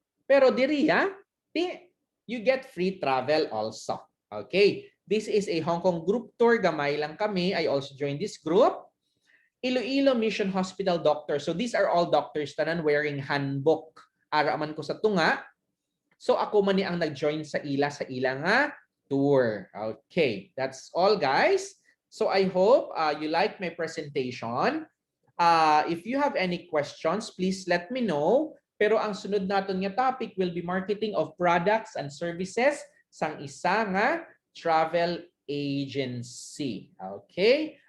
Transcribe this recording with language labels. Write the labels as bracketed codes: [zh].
[hil] Pero diriya, [en] you get free travel also. Okay. This is a Hong Kong group tour. [hil] Gamay lang kami. [en] I also joined this group. Iloilo Mission Hospital doctor. So these are all doctors [hil] tanan [en] wearing handbook. [hil] Araman ko sa tunga. So ako man ni ang nag-join sa ila nga tour. [en] Okay, that's all guys. So I hope you like my presentation. If you have any questions, please let me know. [hil] Pero ang sunod naton nga topic [en] will be marketing of products and services sang isa nga travel agency. [hil] Okay?